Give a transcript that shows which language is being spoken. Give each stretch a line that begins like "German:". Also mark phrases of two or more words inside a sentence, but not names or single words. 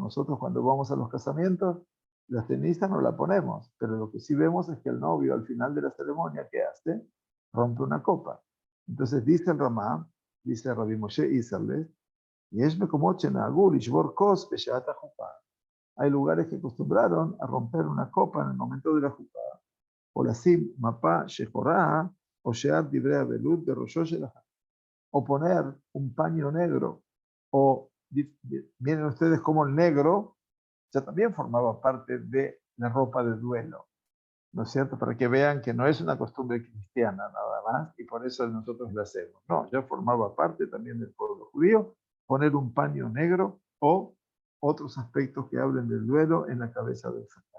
Spanish: Nosotros cuando vamos a los casamientos, la ceniza no la ponemos, pero lo que sí vemos es que el novio al final de la ceremonia, ¿qué hace? Rompe una copa. Entonces dice el Ramá, dice Rabbi Moshe Isserles, y es como hay lugares que acostumbraron a romper una copa en el momento de la jupá, o la
Hebrew: sim mapa shehorá,
Spanish: o
Hebrew: shear dibrea belud de roshó shelaha,
Spanish: o poner un paño negro, o miren ustedes cómo el negro ya también formaba parte de la ropa de duelo, ¿no es cierto? Para que vean que no es una costumbre cristiana nada más, y por eso nosotros la hacemos. No, ya formaba parte también del pueblo judío, poner un paño negro o otros aspectos que hablen del duelo en la cabeza del Señor.